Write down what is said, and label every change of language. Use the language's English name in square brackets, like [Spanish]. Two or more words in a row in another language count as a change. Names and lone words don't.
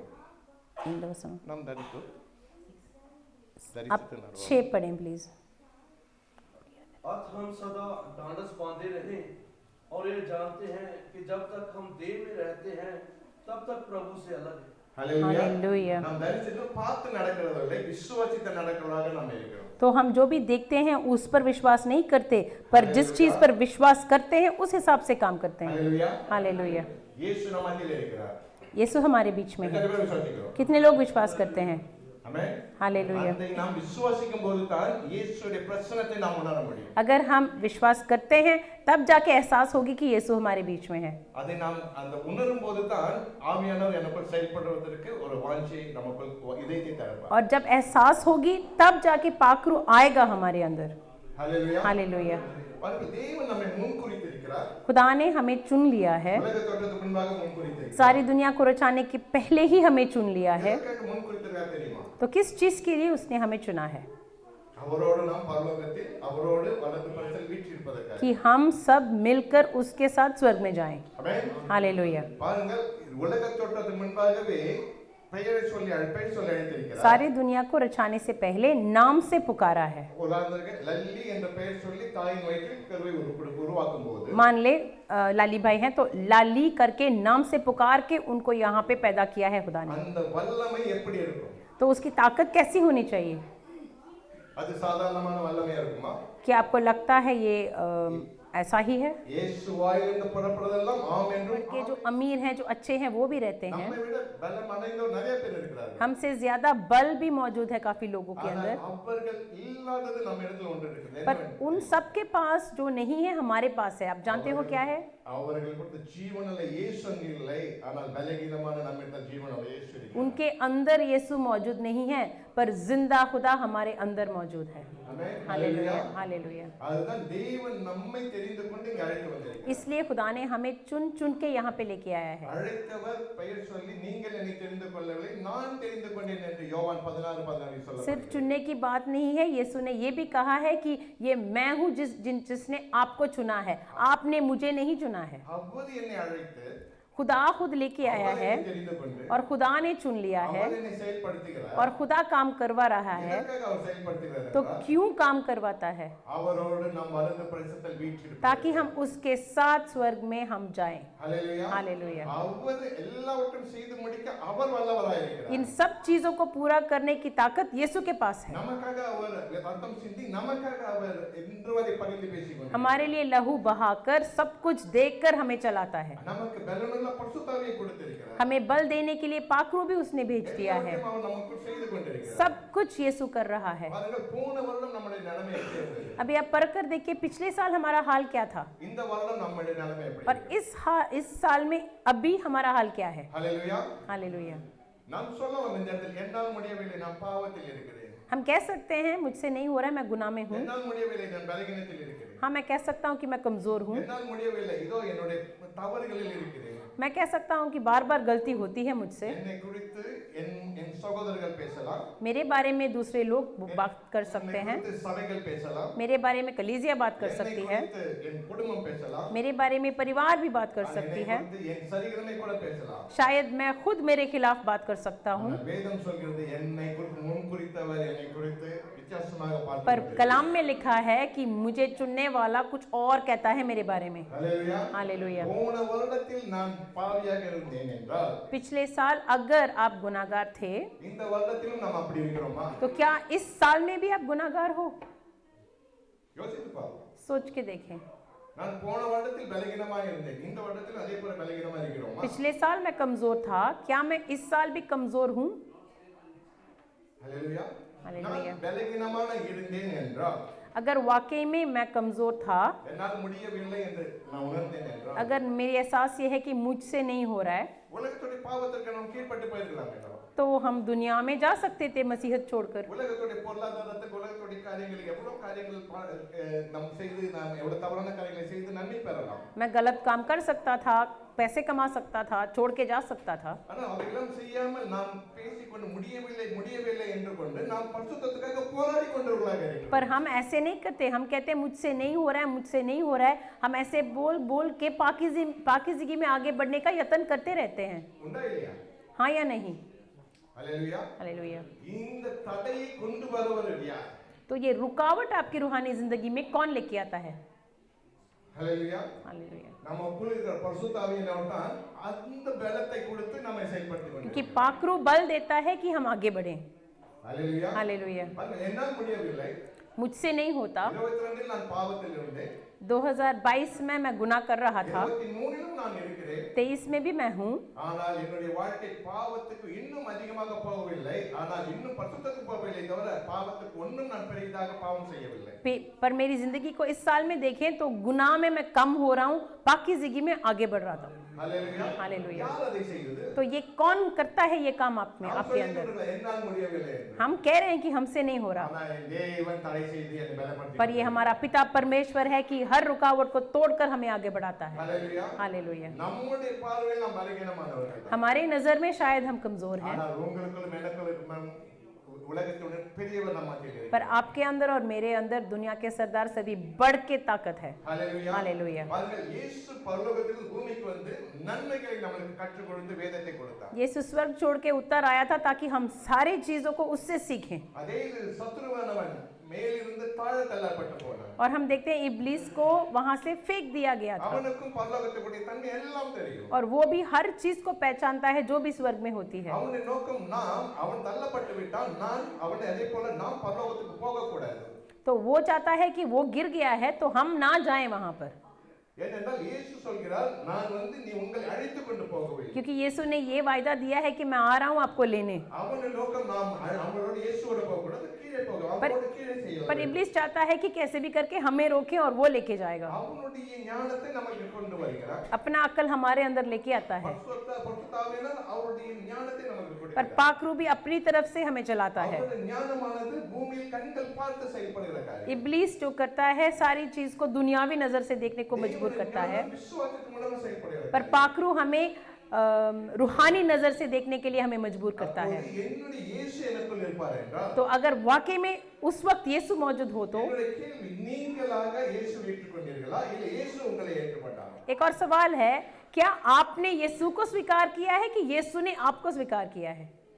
[Tamil] நாம் தரித்து [Hindi] आप 6 पढ़ें प्लीज। अत हम सदा ढांढस बांधे रहें और ये जानते हैं कि जब तक हम देह में रहते हैं तब तक प्रभु से अलग है। [Tamil] ஹல்லேலூயா. [Hindi] हालेलुया। [Tamil] நாம் தரிசித்து பார்த்து நடக்கிறதில்லை, விசுவாசித்து நடக்கிறவர்களாக நாம் இருக்கிறோம். [Hindi] तो हम जो भी देखते हैं उस पर विश्वास नहीं करते, पर जिस चीज पर विश्वास करते हैं उस हिसाब से काम करते हैं। [Tamil] ஹல்லேலூயா. [Hindi] हालेलुया। [Tamil] இயேசு நம்ம மத்தியிலே இருக்கிறார். [Hindi] यीशु हमारे बीच में [Tamil] எத்தனை [Hindi] है। [Tamil] பேர் விசுவாசிக்கிறோம்? [Hindi] कितने लोग विश्वास करते हैं? [Tamil] ஆமென். [Hindi] हालेलुया। [Tamil] அதை நாம் விசுவாசிக்கும் போது தான் இயேசுவுடைய பிரசன்னத்தை நாம் உணர முடியும். [Hindi] अगर हम विश्वास करते हैं तब जाके एहसास होगी कि यीशु हमारे बीच में है। [Tamil] அதை நாம் அந்த உணரும் போது தான் ஆவியானவர் எனக்குள் செயல்படுவதற்கு ஒரு வாஞ்சை நமக்குள் இதயத்தை தருவார். [Hindi] और जब एहसास होगी तब जाके पाक रूह आएगा हमारे अंदर। [Tamil] ஹல்லேலூயா. [Hindi] हालेलुया। [Tamil] பாருங்கள், தேவன் நம்மை முன்குறித்திருக்கிறார். [Hindi] खुदा ने हमें चुन लिया है, [Tamil] உலக தோற்றத்துக்கு முன்பாக முன்குறித்திருக்கிறார். [Hindi] सारी दुनिया को रचाने के पहले ही हमें चुन लिया है। [Tamil] எதற்காக முன்குறித்திருக்கிறார் தெரியுமா? [Hindi] तो किस चीज के लिए उसने हमें चुना है? [Tamil] அவரோடு நாம் பரலோகத்தில் அவரோடு வலது பரிசில் வீற்றிருப்பதற்காக. [Hindi] कि हम सब मिलकर उसके साथ स्वर्ग में जाएं। [Tamil] ஆமென். [Hindi] हालेलुया। [Tamil] பாருங்கள், உலக தோற்றத்துக்கு முன்பாகவே பெயர் சொல்லி அழைத்திருக்கிறார். [Hindi] सारी दुनिया को रचाने से पहले नाम से पुकारा है। [Tamil] உதாரணத்துக்கு லல்லி என்ற பெயர் சொல்லி தாயின் வயிற்றில் கருவை உருவாக்கும் போது [Hindi] मान ले लाली भाई हैं, तो लाली करके नाम से पुकार के उनको यहाँ पे पैदा किया है खुदा ने। [Tamil] அந்த வல்லமை எப்படி இருக்கும்? [Hindi] तो उसकी ताकत कैसी होनी चाहिए? [Tamil] அது சாதாரணமான வல்லமையா இருக்குமா? [Hindi] क्या आपको लगता है ये ऐसा ही है? [Tamil] இயேசு வாயிலிருந்து புறப்படுறதெல்லாம் ஆம் என்றும் [Hindi] के जो अमीर हैं, जो अच्छे हैं, वो भी रहते हैं। [Tamil] நம்மை விட பலம் அடைந்தோர் நிறைய பேர் இருக்கிறார்கள். [Hindi] हमसे ज्यादा बल भी मौजूद है काफी लोगों के [Tamil] ஆனால் [Hindi] अंदर, [Tamil] அவர்கள் இல்லாதது நம்ம இடத்துல ஒன்று இருக்குது. [Hindi] पर उन सब के पास जो नहीं है हमारे पास है। आप जानते हो क्या है? [Tamil] அவர்கள் கொடுத்த ஜீவனில் இயேசு அங்கு இல்லை, ஆனால் பலகீனமான நம்மிடம் ஜீவனில் இயேசு இருக்கிறார். [Hindi] उनके अंदर यीशु मौजूद नहीं है, पर जिंदा खुदा हमारे अंदर मौजूद है। [Tamil] ஆமென். [Hindi] हालेलुया। हालेलुया। [Tamil] அதுதான் தேவன் நம்மை தெரிந்து கொண்டு இங்கு அழைத்து வந்திருக்கிறார். [Hindi] इसलिए खुदा ने हमें चुन चुन के यहाँ पे लेके आया है। [Tamil] அழைத்தவர் பெயர் சொல்லி நீங்கள் என்னை தெரிந்து கொள்ளவில்லை, நான் தெரிந்து கொண்டேன் என்று யோவான் 16:14 சொல்லுகிறார். [Hindi] सिर्फ चुनने की बात नहीं है, यीशु ने ये भी कहा है कि ये मैं हूँ जिसने आपको चुना है, आपने मुझे नहीं चुना है। [Tamil] அவ்வது என்னை அழைத்து [Hindi] खुदा खुद लेके आया [Tamil] அவர் [Hindi] है [Tamil] என்னை தெரிந்து கொண்டு [Hindi] और खुदा ने चुन लिया है [Tamil] அவர் என்னை செயல்படுத்துகிறார். [Hindi] और खुदा काम करवा रहा है। [Tamil] எதற்காக அவர் செயல்படுத்துகிறார் [Hindi] तो [Tamil] என்றால், [Hindi] क्यों काम करवाता है? [Tamil] அவரோடு நாம் வலது பரிசுத்தல் வீற்றிருப்போம். [Hindi] ताकि हम उसके साथ स्वर्ग में हम जाएं। [Tamil] ஹல்லேலூயா. [Hindi] हालेलुया। [Tamil] அவ்வது எல்லாவற்றையும் செய்து முடிக்க அவர் வல்லவராய் இருக்கிறார். [Hindi] इन सब चीजों को पूरा करने की ताकत यीशु के पास है। [Tamil] நமக்காக அவர் ரத்தம் சிந்தி நமக்காக அவர் இன்று வரை பகிர்ந்து பேசிக்கொண்டார். [Hindi] हमारे लिए लहू बहाकर सब कुछ देकर हमें चलाता है। [Tamil] நமக்கு பலனுள்ள பரிசுத்தாவியை கொடுத்திருக்கிறார். [Hindi] हमें बल देने के लिए पाखरू भी उसने भेज दिया है। [Tamil] எல்லாவற்றையும் அவர் நமக்குள் செய்து கொண்டிருக்கிறார். [Hindi] सब कुछ यीशु कर रहा है। [Tamil] பாருங்கள், போன வருடம் நம்முடைய நிலைமை எப்படி இருந்தது? [Hindi] अभी आप पढ़ कर देखिए पिछले साल हमारा हाल क्या था, [Tamil] இந்த வருடம் நம்முடைய நிலைமை எப்படி [Hindi] और [Tamil] இருக்கு? [Hindi] इस साल में अभी हमारा हाल क्या है? [Tamil] ஹல்லேலூயா. [Hindi] हालेलुया। [Tamil] நாம் சொல்லலாம் இந்த இடத்தில் என்னால் முடியவில்லை, நான் பாவத்தில் இருக்கிறேன். [Hindi] हम कह सकते हैं मुझसे नहीं हो रहा है, मैं गुनाह में हूँ। [Tamil] என்னால் முடியவில்லை, நான் பலகீனத்தில் இருக்கிறேன். [Hindi] हाँ, मैं कह सकता हूँ कि मैं कमजोर हूँ। [Tamil] என்னால் முடியவில்லை, இதோ என்னுடைய தவறுகளில் இருக்கிறேன். [Hindi] मैं कह सकता हूँ कि बार बार गलती होती है मुझसे। [Tamil] என்னை குறித்து என் சகோதரர்கள் பேசலாம், [Hindi] मेरे बारे में दूसरे लोग बात कर सकते हैं, [Tamil] என்னை குறித்து சபைகள் பேசலாம், [Hindi] मेरे बारे में कलीसिया बात कर [Tamil] என்னை [Hindi] सकती है, [Tamil] குறித்து என் குடும்பம் பேசலாம், [Hindi] मेरे बारे में परिवार भी बात कर सकती [Tamil] என்னை [Hindi] है, [Tamil] குறித்து என் சரீரமே கூட பேசலாம். [Hindi] शायद मैं खुद मेरे खिलाफ बात कर सकता हूँ। [Tamil] ஆனால் வேதம் சொல்கிறது என்னை குறித்து முன் குறித்தவர் என்னை குறித்து வித்தியாசமாக பார்த்து [Hindi] पर [Tamil] கொண்டிருக்கிறோம். [Hindi] कलाम में लिखा है कि मुझे चुनने वाला कुछ और कहता है मेरे बारे में। [Tamil] ஹல்லேலூயா. [Hindi] हालेलुया। [Tamil] போன வருடத்தில் நான் பாவியாக இருந்தேன் என்றால் [Hindi] पिछले साल अगर आप गुनाहगार थे [Tamil] இந்த வருடத்திலும் நாம் அப்படி இருக்கிறோமா? [Hindi] तो क्या इस साल में भी आप गुनाहगार हो? [Tamil] யோசித்து பாருங்க. [Hindi] सोच के देखें। [Tamil] நான் போன வருடத்தில் பலகீனமாக இருந்தேன், இந்த வருடத்தில் அதே போல பலகீனமாக இருக்கிறோமா? [Hindi] पिछले साल मैं कमजोर था, क्या मैं इस साल भी कमजोर हूँ? [Tamil] ஹல்லேலூயா. ஹல்லேலூயா. நான் பலகீனமாக இருந்தேன் என்றால் [Hindi] अगर वाकई में मैं कमजोर था, [Tamil] என்னால் முடியவில்லை என்று நான் உணர்ந்தேன் என்றால் [Hindi] अगर मेरी एहसास ये है कि मुझसे नहीं हो रहा है, [Tamil] உலகத்துடைய பாவத்திற்கு நாம் கீழ்ப்பட்டு போயிருக்கலாம் என்றால் [Hindi] तो हम दुनिया में जा सकते थे मसीहत छोड़कर। [Tamil] உலகத்துடைய பொருளாதாரத்துக்கு உலகத்துடைய காரியங்களுக்கு எவ்வளவு காரியங்கள் நாம் செய்து நாம் எவ்வளவு தவறான காரியங்களை செய்து நன்மை பெறலாம். [Hindi] मैं गलत काम कर सकता था, पैसे कमा सकता था, छोड़ के जा सकता था, [Tamil] ஆனால் அவையெல்லாம் செய்யாமல் நாம் பேசிக்கொண்டு முடியவில்லை என்று கொண்டு நாம் பரிசுத்தத்துக்காக போராடி கொண்டவர்களாக இருக்கிறோம். [Hindi] पर हम ऐसे नहीं करते। हम कहते हैं मुझसे नहीं हो रहा है, मुझसे नहीं हो रहा है। हम ऐसे बोल बोल के पाकीज़गी में आगे बढ़ने का यत्न करते रहते हैं। [Tamil] உண்டா இல்லையா? [Hindi] हाँ या नहीं? [Tamil] ஹல்லேலூயா. [Hindi] हालेलुया। [Tamil] இந்த தடையை கொண்டு வருவர் யார்? [Hindi] तो ये रुकावट आपकी रूहानी जिंदगी में कौन लेके आता है? [Tamil] ஹல்லேலூயா. [Hindi] हालेलुया। [Tamil] நமக்குள் இருக்கிற பரிசுத்த ஆவியானவர் தான் அந்த பலத்தை கொடுத்து நம்மை செயல்படுத்திக் [Hindi] क्योंकि [Tamil] கொண்டிருக்கிறார். [Hindi] पाखरू बल देता है कि हम आगे बढ़ें। [Tamil] ஹல்லேலூயா. [Hindi] हालेलुया। [Tamil] பாருங்க, என்னால் முடியவில்லை. [Hindi] मुझसे नहीं होता। [Tamil] 22 நான் பாவத்தில் இருந்தேன். [Hindi] 2022 में मैं गुनाह कर रहा था, [Tamil] 23 நான் இருக்கிறேன். [Hindi] 23 में भी मैं हूँ, [Tamil] ஆனால் என்னுடைய வாழ்க்கை பாவத்துக்கு இன்னும் அதிகமாக போகவில்லை, ஆனால் இன்னும் பரிசுத்தத்துக்கு போகவில்லை தவிர பாவத்துக்கு ஒன்றும் நான் பெரிதாக பாவம் செய்யவில்லை. [Hindi] पर मेरी जिंदगी को इस साल में देखें तो गुनाह में मैं कम हो रहा हूँ, पाकीज़गी में आगे बढ़ रहा था। [Tamil] ஹல்லேலூயா. [Hindi] हालेलुया। [Tamil] யார் அதை செய்தது? [Hindi] तो ये कौन करता है ये काम आप में, [Tamil] நாம் [Hindi] आपके अंदर? [Tamil] சொல்லிக்கொண்டிருக்கிறோம், என்னால் முடியவில்லை என்று. [Hindi] हम कह रहे हैं कि हमसे नहीं हो रहा, [Tamil] ஆனால் தேவன் தடை செய்து என்னை பலப்படுத்தி [Hindi] पर ये हमारा पिता परमेश्वर है कि हर रुकावट को तोड़कर हमें आगे बढ़ाता है। [Tamil] ஹல்லேலூயா. [Hindi] हालेलुया। [Tamil] நம்முடைய பார்வையில் நாம் பலகீனமானவர்கள் தான். [Hindi] हमारे नजर में शायद हम कमजोर हैं, [Tamil] ஆனால் உங்களுக்குள்ளும் எனக்குள்ளும் உலகத்துடன் பெரியவர் நம்ம மத்தியில் [Hindi] पर आपके अंदर और मेरे अंदर दुनिया के सरदार से भी बढ़ के ताकत है। [Tamil] ஹல்லேலூயா. [Hindi] हालेलुया। [Tamil] பாருங்கள், இயேசு பரலோகத்தில் பூமிக்கு வந்து நன்மைகளை நமக்கு கற்றுக் கொடுத்து வேதத்தை கொடுத்தார். [Hindi] यीशु स्वर्ग छोड़ के उतर आया था ताकि हम सारी चीजों को उससे सीखें। [Tamil] அதே சத்துருவானவன் மேலிருந்து தாழ தள்ளப்பட்டு போனான். [Hindi] और हम देखते हैं इब्लीस को वहां से फेंक दिया गया था, [Tamil] அவனுக்கும் பரலோகத்துடைய தன்மை எல்லாம் தெரியும். [Hindi] और वो भी हर चीज को पहचानता है जो भी स्वर्ग में होती है। [Tamil] அவனுடைய நோக்கம் அவன் தள்ளப்பட்டு விட்டான், அவனை அதே போல நாம் பரலோகத்துக்கு போக கூடாது. [Hindi] तो वो चाहता है कि वो गिर गया है तो हम ना जाएं वहां पर, [Tamil] ஏனென்றால் இயேசு சொல்கிறார், நான் வந்து நீ உங்களை அழைத்து கொண்டு போகவில்லை. [Hindi] क्योंकि यीशु ने ये वायदा दिया है कि मैं आ रहा हूं आपको लेने। [Tamil] அவனுடைய நோக்கம் நாம் அவனோட இயேசுவோட போக கூடாது, கீழே போக அவனோட கீழே செய்ய. [Hindi] पर इब्लीस चाहता है कि कैसे भी करके हमें रोके और वो लेके जाएगा। [Tamil] அவனுடைய ஞானத்தை நமக்கு கொண்டு வருகிறார். [Hindi] अपना अक्ल हमारे अंदर लेके आता है, [Tamil] பரிசுத்தாவியானவர் அவருடைய ஞானத்தை நமக்கு [Hindi] पर [Tamil] கொடுக்கிறார். [Hindi] पाखरू भी अपनी तरफ से हमें चलाता है। [Tamil] அவருடைய ஞானமானது பூமியில் கண்கள் பார்த்து செயல்படுகிற காரியம். [Hindi] इब्लीस जो करता है सारी चीज को दुनियावी नजर से देखने को मजबूर करता है, [Tamil] விசுவாசத்துக்கு மூலமா செயல்படுகிற [Hindi] पर पाखरू हमें रूहानी नजर से देखने के लिए हमें मजबूर करता है। [Tamil] அப்போது என்னுடைய இயேசு எனக்குள் இருப்பார் என்றால் [Hindi] तो अगर वाकई में उस वक्त यीशु मौजूद हो तो [Tamil] என்னுடைய கேள்வி, நீங்களாக இயேசுவை ஏற்றுக்கொண்டீர்களா இல்ல இயேசு உங்களை ஏற்றுக்கொண்டாரா? [Hindi] एक और सवाल है, क्या आपने यीशु को स्वीकार किया है कि यीशु ने आपको स्वीकार किया है?